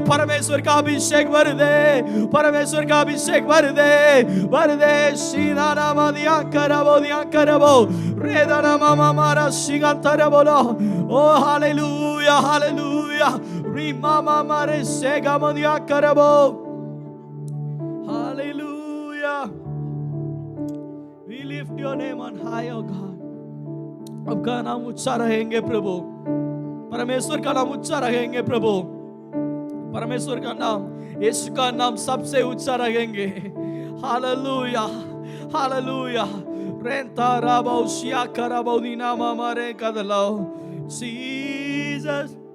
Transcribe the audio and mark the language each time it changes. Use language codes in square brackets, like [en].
[hi] परमेश्वर का अभिषेक भर दे, परमेश्वर का अभिषेक भर दे, भर दे। सीना नामा दिया करबो रेदाना मामा मारा सिगंतर बोलो। ओ हालेलुया, हालेलुया। री मामा मारे सेगा मदिया करबो। Hallelujah. [en] We lift your name on high, oh God. [hi] आपका नाम ऊंचा रहेंगे प्रभु, परमेश्वर का नाम ऊंचा रहेंगे प्रभु, परमेश्वर का नाम, यीशु का नाम सबसे ऊंचा रहेंगे। Hallelujah, hallelujah. रेंता राबो शिया कराबो दीना मामारे कदलो जीसस।